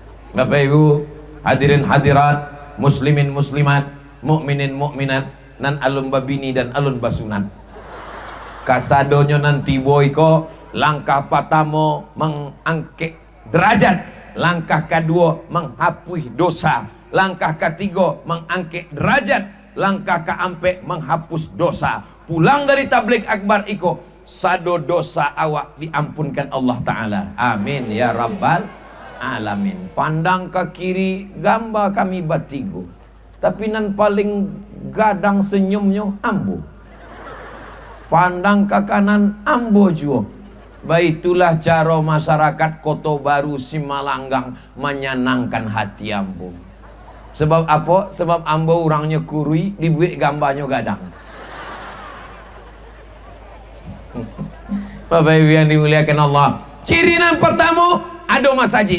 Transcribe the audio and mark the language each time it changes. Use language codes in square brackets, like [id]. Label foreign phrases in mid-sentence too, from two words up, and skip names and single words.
[id] Bapak Ibu hadirin hadirat, muslimin muslimat, mukminin mukminat, [min] nan alun babini dan alun basunat. [id] Kasadonyo nanti boyko langkah pertama mengangkat derajat, langkah kedua menghapus dosa, langkah ketiga mengangkat derajat, langkah keempat menghapus dosa. [min] Pulang dari tabligh akbar iko sado dosa awak diampunkan Allah Ta'ala. [ar] آمين يا رب العالمين. [min] Pandang ke kiri gambar kami batigo, tapi nan paling gadang senyumnya ambo. Pandang ke kanan ambo juga. [id] Baitulah cara masyarakat Kota Baru Simalanggang menyenangkan hati ambo. Sebab apa? [min] Sebab ambo orangnya kurui, dibuat gambarnya gadang. [id] Bapak Ibu yang dimuliakan Allah, ciri yang pertama ada masjid.